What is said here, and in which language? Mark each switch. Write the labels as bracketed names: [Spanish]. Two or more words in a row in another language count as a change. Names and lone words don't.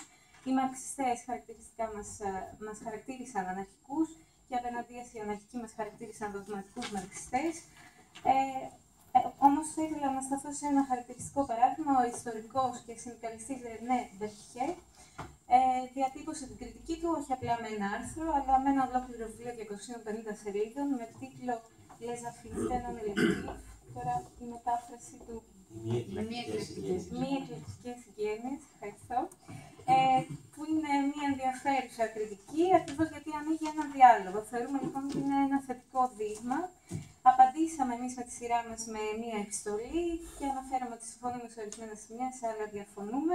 [Greek] Οι μαρξιστές χαρακτηριστικά μας χαρακτήρισαν αναρχικούς και απέναντίας οι αναρχικοί μας χαρακτήρισαν δογματικούς μαρξιστές. Όμως θα ήθελα να σταθώ σε ένα χαρακτηριστικό παράδειγμα. Ο ιστορικός και συνδικαλιστής Ρενέ Μπερτιέ διατύπωσε την κριτική του όχι απλά με ένα άρθρο, αλλά με ένα ολόκληρο βιβλίο 250 σελίδων με τίτλο Les affinités non électives. Τώρα η μετάφραση του μη εκλεκτικές συγγένειες, ευχαριστώ, που είναι μια ενδιαφέρουσα κριτική, ακριβώς γιατί ανοίγει ένα διάλογο. Θεωρούμε λοιπόν ότι είναι ένα θετικό δείγμα. Απαντήσαμε εμείς με τη σειρά μας με μια επιστολή και αναφέραμε ότι συμφωνούμε σε ορισμένα σημεία, σε άλλα διαφωνούμε.